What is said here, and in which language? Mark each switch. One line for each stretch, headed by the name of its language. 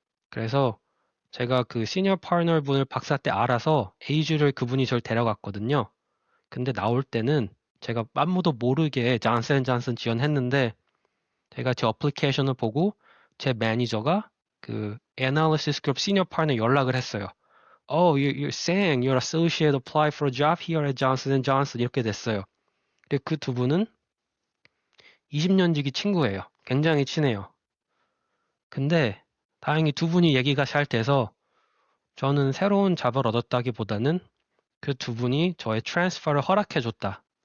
Korean: 그래서 제가 그 시니어 파트너 분을 박사 때 알아서 A주를 그분이 저를 데려갔거든요. 근데 나올 때는 제가 아무도 모르게 존슨 앤 존슨 지원했는데 제가 제 어플리케이션을 보고 제 매니저가 그 Analysis Group Senior Partner 연락을 했어요.
English: you're saying you're associate apply for a job here at Johnson Johnson 이렇게 됐어요.
Korean: 근데 그 두 분은 20년 지기 친구예요. 굉장히 친해요. 근데 다행히 두 분이 얘기가 잘 돼서 저는 새로운 잡을 얻었다기보다는 그 두 분이 저의 트랜스퍼를 허락해 줬다.